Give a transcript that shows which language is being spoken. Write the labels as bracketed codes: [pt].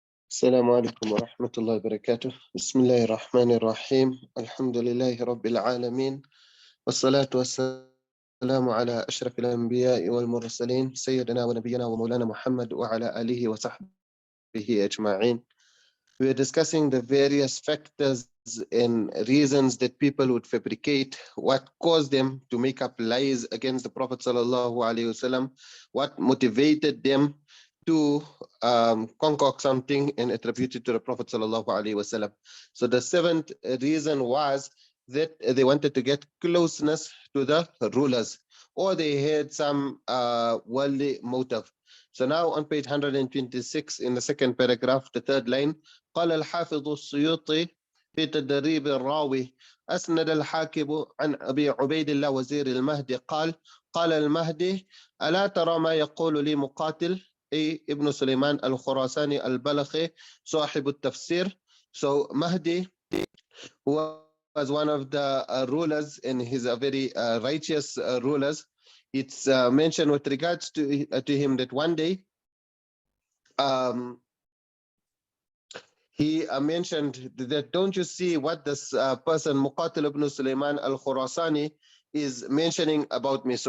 [ar] السلام عليكم ورحمة الله وبركاته. بسم الله الرحمن الرحيم. الحمد لله رب العالمين، والصلاة والسلام على أشرف الأنبياء والمرسلين سيدنا ونبينا ومولانا محمد وعلى آله وصحبه أجمعين. [en] We are discussing the various factors and reasons that people would fabricate, what caused them to make up lies against the Prophet sallallahu alaihi wasallam, what motivated them to concoct something and attribute it to the Prophet sallallahu alaihi wasallam. So the seventh reason was that they wanted to get closeness to the rulers, or they had some worldly motive. So now on page 126 in the second paragraph, the third line, [ar] قال الحافظ السيوطي في تدريب الراوي أسند الحاكم عن أبي عبيد الله وزير المهدي قال المهدي ألا ترى ما يقول لي مقاتل أي ابن سليمان الخراساني البلخي صاحب التفسير. [en] So Mahdi, who was one of the rulers, and he's a very righteous rulers, it's mentioned with regards to him that one day he mentioned that, don't you see what this person Muqatil ibn Sulaiman al-Khurasani is mentioning about me?